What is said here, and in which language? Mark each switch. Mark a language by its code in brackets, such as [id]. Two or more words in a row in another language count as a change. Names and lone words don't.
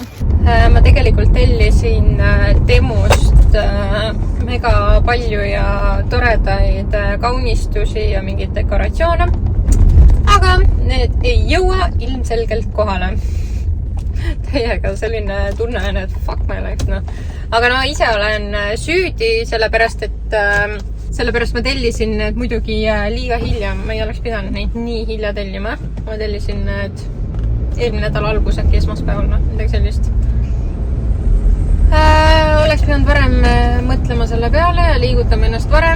[et] Ma tegelikult tellisin Temust mega palju ja toredaid kaunistusi ja mingeid dekoratsioone, aga need ei jõua ilmselgelt kohale. Täiega selline tunne on, et [en] fuck my life, [et] no. Aga no ise olen süüdi, sellepärast ma tellisin need muidugi liiga hilja. Ma ei oleks pidanud neid nii hilja tellima. Ma tellisin need eelmine nädal algus äkki esmaspäeval, midagi sellist. Oleks pidanud varem mõtlema selle peale ja liigutama ennast varem.